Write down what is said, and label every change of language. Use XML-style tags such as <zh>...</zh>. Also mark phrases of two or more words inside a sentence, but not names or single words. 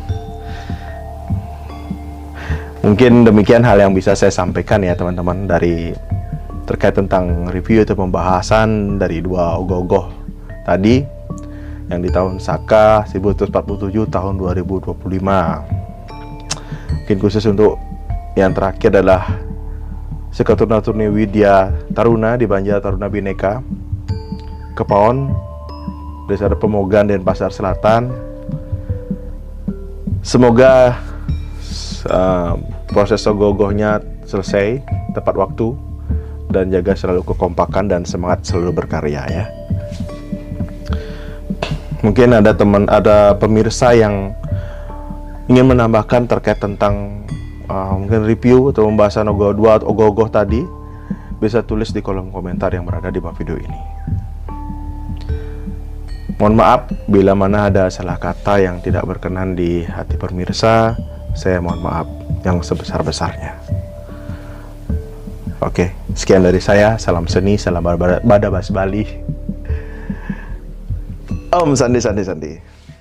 <id>Mungkin demikian hal yang bisa saya sampaikan ya teman-teman, dari terkait tentang review atau pembahasan dari dua ogoh-ogoh tadi yang di tahun Saka 1947 tahun 2025. Mungkin khusus untuk yang terakhir adalah Sekaturna-turni Widya Taruna di Banjar Taruna Bhinneka, Kepaon, Desa Pemogan, Denpasar Selatan. Semoga proses ogoh-ogohnya selesai tepat waktu, dan jaga selalu kekompakan dan semangat selalu berkarya ya. Mungkin ada pemirsa yang ingin menambahkan terkait tentang mungkin review atau pembahasan ogoh-ogoh tadi, bisa tulis di kolom komentar yang berada di bawah video ini. Mohon maaf bila mana ada salah kata yang tidak berkenan di hati pemirsa. Saya mohon maaf yang sebesar-besarnya. Oke, sekian dari saya. Salam seni, salam Badabas Bali.</id> <sa>Om Sandi Sandi Sandi.</sa>